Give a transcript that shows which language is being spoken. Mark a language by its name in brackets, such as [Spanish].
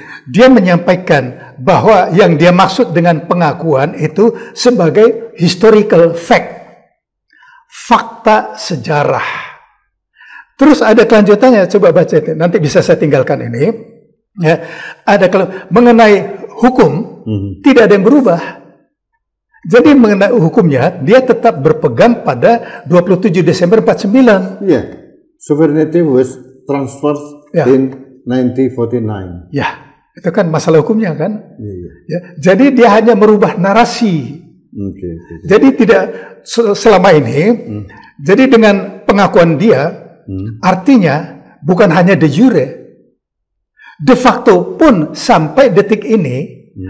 [Indonesian] Dia menyampaikan bahwa yang dia maksud dengan pengakuan itu sebagai historical fact, fakta sejarah. Terus ada kelanjutannya, coba baca itu. Nanti bisa saya tinggalkan ini. Ya, ada kalau mengenai hukum tidak ada yang berubah. Jadi mengenai hukumnya dia tetap berpegang pada 27 Desember 49. [English] Yeah, sovereignty was transferred in 1949. [Indonesian] Ya, itu kan masalah hukumnya kan. [English] Yeah. [Indonesian] Ya, jadi dia hanya merubah narasi. [English] Okay. [Indonesian] Jadi tidak selama ini. Jadi dengan pengakuan dia, artinya bukan hanya de jure, de facto pun sampai detik ini.